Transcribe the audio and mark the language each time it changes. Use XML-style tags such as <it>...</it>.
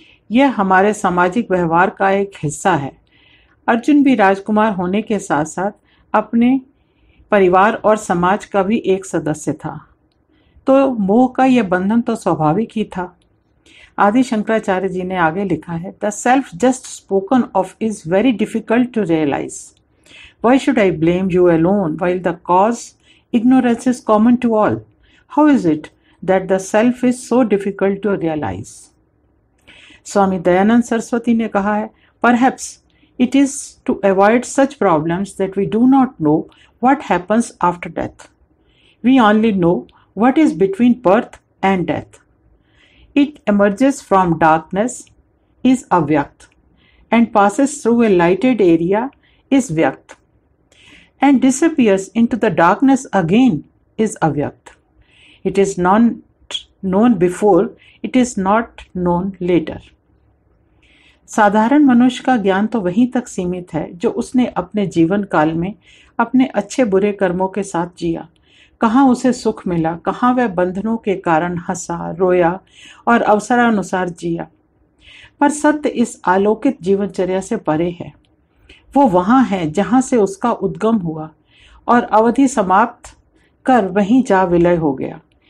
<hi>यह हमारे सामाजिक व्यवहार का एक हिस्सा है। अर्जुन भी राजकुमार होने के साथ साथ अपने परिवार और समाज का भी एक सदस्य था, तो मोह का यह बंधन तो स्वाभाविक ही था। आदि शंकराचार्य जी ने आगे लिखा है,</hi> <en>The self just spoken of is very difficult to realise. Why should I blame you alone while the cause ignorance is common to all? How is it that the self is so difficult to realise?</en> <hi>Swami Dayanand Saraswati ने कहा है,</hi> <en>Perhaps it is to avoid such problems that we do not know what happens after death. We only know what is between birth and death. It emerges from darkness, is avyakt, and passes through a lighted area, is vyakt, and disappears into the darkness again, is avyakt. It is not known before, it is not known later.</en> <hi>साधारण मनुष्य का ज्ञान तो वहीं तक सीमित है जो उसने अपने जीवन काल में अपने अच्छे बुरे कर्मों के साथ जिया। कहाँ उसे सुख मिला, कहाँ वह बंधनों के कारण हंसा, रोया और अवसरानुसार जिया। पर सत्य इस आलोकित जीवनचर्या से परे है। वो वहाँ है जहाँ से उसका उद्गम हुआ और अवधि समाप्त कर वहीं जा विलय हो गया।</hi>